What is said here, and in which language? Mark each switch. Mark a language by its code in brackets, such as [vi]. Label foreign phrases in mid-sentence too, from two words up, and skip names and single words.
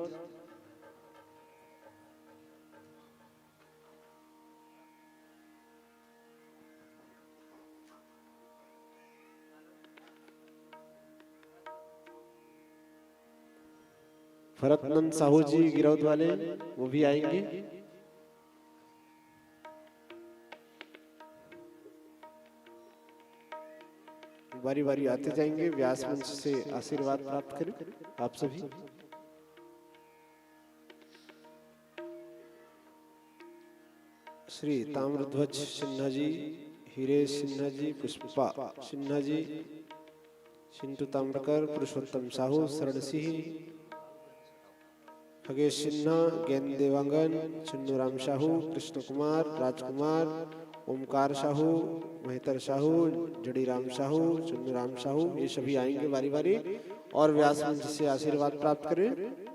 [hi] भरतनंद साहू जी गिरौद वाले वो भी आएंगे। बारी बारी आते जाएंगे, व्यास मंच से आशीर्वाद प्राप्त करें आप सभी। श्री ताम्रध्वज सिन्हा जी, हीरे सिन्हा जी, पुष्पा सिन्हा जी, चिंटू ताम्रकर, पुरुषोत्तम साहू, शरण सिंह, खगेश सिन्हा, गेंद देवांगन, चुन्नू राम साहू, कृष्ण कुमार, राजकुमार, ओमकार साहू, मेहतर साहू, जड़ीराम साहू, चुन्नू राम साहू, ये सभी आएंगे बारी बारी और व्यास मंच से आशीर्वाद प्राप्त करें।